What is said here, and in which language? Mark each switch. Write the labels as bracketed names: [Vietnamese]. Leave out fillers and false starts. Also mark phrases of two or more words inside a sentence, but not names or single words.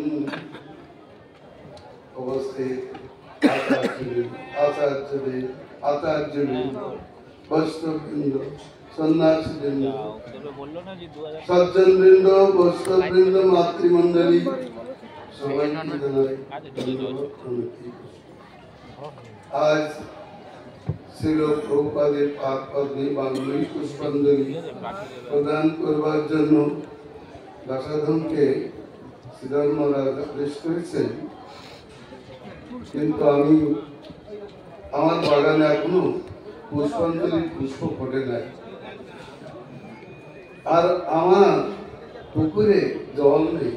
[Bangla] উপস্থিত আচার্য বৈষ্ণববৃন্দ সন্ন্যাসীবৃন্দ সজ্জনবৃন্দ বৈষ্ণববৃন্দ মাতৃমণ্ডলী আজ শ্রীল প্রভুপাদের পাদ পদ্মে বাঙ্গুলী পুষ্পাঞ্জলি প্রদান करবার জন্য দাসাধনকে শ্রীধর মহারাজ আদেশ করেছেন, কিন্তু আমি আমার বাগানে এখনো পুষ্পাঞ্জলির পুষ্প ফোটে নাই, আর আমার পুকুরে জল নেই।